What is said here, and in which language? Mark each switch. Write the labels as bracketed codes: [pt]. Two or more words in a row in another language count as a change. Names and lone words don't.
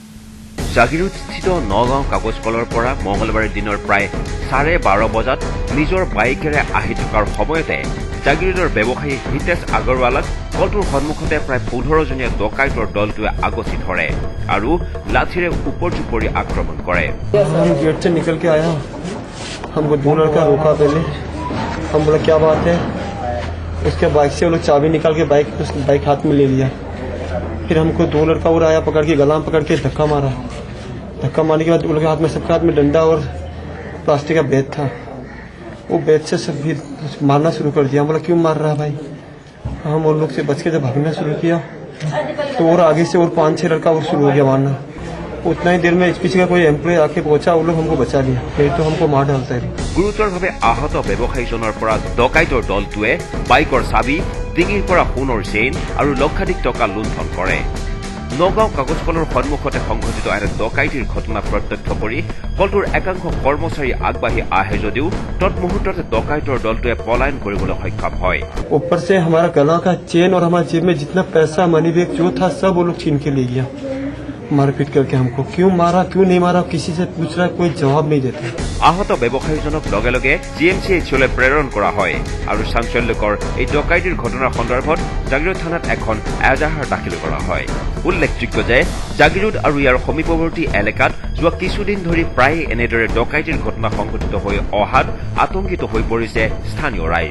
[as] জাগিৰোডস্থিত নগাঁও কাগজ কলৰ পৰা মঙলবাৰে দিনৰ প্ৰায় 12:30 বজাত নিজৰ বাইকেৰে আহি থকাৰ সময়তে জাগিৰোডৰ ব্যৱসায়ী হিতেশ আগৰৱালাক কলটোৰ সন্মুখতে প্ৰায় 15জনীয়া ডকাইতৰ দলটোৱে আগচি ধৰে আৰু লাঠিৰে ওপৰ-জোপৰি আক্ৰমণ কৰে। [hi] गेट से निकल के आया, हमको दो लड़का रोका पहले, हम बोला क्या बात है, उसके बाइक से वो लोग चाबी निकाल के बाइक हाथ में ले लिया। फिर हमको दो लड़का और आया, पकड़ के गला पकड़ के धक्का मारा। धक्का मारने के बाद उन लोग के हाथ में, सबके हाथ में डंडा और प्लास्टिक का बैग था। वो बैग से सब भी मारना शुरू कर दिया। बोला क्यों मार रहा भाई? हम उन लोग से बच के जब भागना शुरू किया तो और आगे से और 5-6 लड़का और शुरू हो गया मारना। उतना ही देर में पीछे का कोई एम्प्लॉय आके पहुंचा, वो लोग हमको बचा लिया, नहीं तो हमको मार डालता है। [as] গুৰুতৰভাৱে আহত ব্যৱসায়ীজনৰ পৰা ডকাইতৰ দলটোৱে বাইকৰ চাবি, ডিঙিৰ পৰা সোণৰ চেইন আৰু লক্ষাধিক টকা লুণ্ঠন কৰে। নগাঁও কাগজ কলৰ সন্মুখতে সংঘটিত এনে ডকাইতিৰ ঘটনা প্ৰত্যক্ষ কৰি কলটোৰ একাংশ কৰ্মচাৰী আগবাঢ়ি আহে যদিও তৎমুহূৰ্ততে ডকাইতৰ দলটোৱে পলায়ন কৰিবলৈ সক্ষম হয়। [hi] ऊपर से हमारा गला का चेन और हमारे जेब में जितना पैसा, [en] money bag [hi] जो था, सब वो लोग छीन के ले गया, मारपीट करके हमको। क्यों मारा, क्यों नहीं मारा, किसी से पूछ रहा है, कोई जवाब नहीं देता। [as] আহত ব্যৱসায়ীজনক লগে লগে GMCHলৈ প্ৰেৰণ কৰা হয় আৰু চাঞ্চল্যকৰ এই ডকাইতিৰ ঘটনাৰ সন্দৰ্ভত জাগিৰোড থানাত এখন এজাহাৰ দাখিল কৰা হয়। উল্লেখযোগ্য যে জাগিৰোড আৰু ইয়াৰ সমীপৱৰ্তী এলেকাত যোৱা কিছুদিন ধৰি প্ৰায়ে এনেদৰে ডকাইতিৰ ঘটনা সংঘটিত হৈ অহাত আতংকিত হৈ পৰিছে স্থানীয় ৰাইজ।